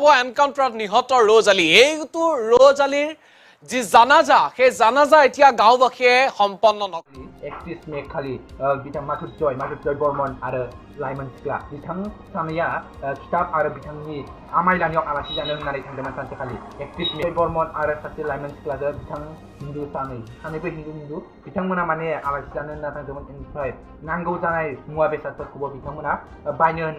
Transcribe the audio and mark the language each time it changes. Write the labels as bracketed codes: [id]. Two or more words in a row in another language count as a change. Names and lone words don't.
[as] এনকাউন্টাৰত নিহত ৰ'জ আলী এইটো ৰ'জ আলীৰ যি জানাজা সেই জানাজা এতিয়া গাঁওবাসীয়ে সম্পন্ন নকৰে [brx] 31 মে খালি बिथां माथुरजय बर्मन आरो लाइमोन सिख्ला बिथां सानैया खिताब आरो बिथांनि आमायलानियाव आलासि जानो होननानै थांदोंमोन सानसेखालि 31 मे बर्मन आरो सासे लाइमोन सिख्लाजों बिथां हिन्दु सानैबो हिन्दु बिथांमोना माने आलासि जानो होनना थांदोंमोन ओमफ्राय नांगौ जानाय मुवा बेसादफोरखौबो बिथांमोना बायनो होनना